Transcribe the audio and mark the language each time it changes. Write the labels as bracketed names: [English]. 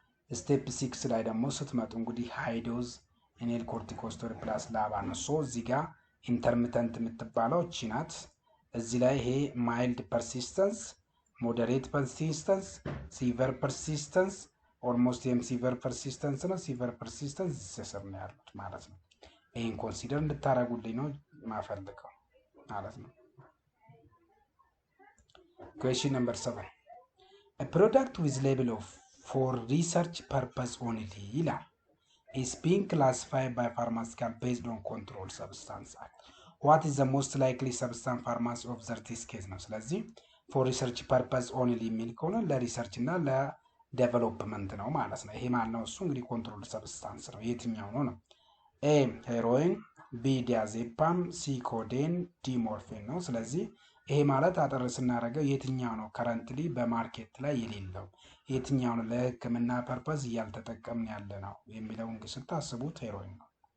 [Amharic] ስቴፕ 6 ላይ ደግሞ ስትመጡ እንግዲህ ሃይ ዶዝ ኢኔል ኮርቲኮስቴሮይድ ፕላስ ላባ ነው። ሶ እዚህ ጋር ኢንተርሚተንት የምትባለው እቺ ናት። እዚህ ላይ ይሄ ማይልድ ፐርሲስተንስ፣ ሞደሬት ፐርሲስተንስ፣ ሲቨር ፐርሲስተንስ ኦልሞስት የም ሲቨር ፐርሲስተንስ ነው። ሲቨር ፐርሲስተንስ ስር ነው ያሉት ማለት ነው። ይሄን ኮንሲደር እንድታረጉልኝ ነው ማፈልገው ማለት ነው። [English] Question number 7. A product with label of for research purpose only [Amharic] ይላል [English] is being classified by pharmaceutical based on controlled substance act. What is the most likely substance pharmacy observed this case [Amharic] ነው። ስለዚህ [English] for research purpose only [Amharic] የሚል ከሆነ ለሪሰርች እና ለዴቨሎፕመንት ነው ማለት ነው። ይሄ ማለት ነው እሱ እንግዲህ ኮንትሮልድ ሰብስታንስ ነው። የትኛው ነው ነው? ኤ ሄሮይን፣ ቢ ዲያዜፓም፣ ሲ ኮዴን፣ ዲ ሞርፊን ነው። ስለዚህ ይሄ ማለት አጠር ስናደርገው የትኛው ነው ከረንትሊ በማርኬት ላይ የሌለው የትኛው ነው ለሕክምና ፐርፐዝ እያልተጠቀምን ያለ ነው የሚለው እንግዲህ ስታስቡት ሄሮይን ነው።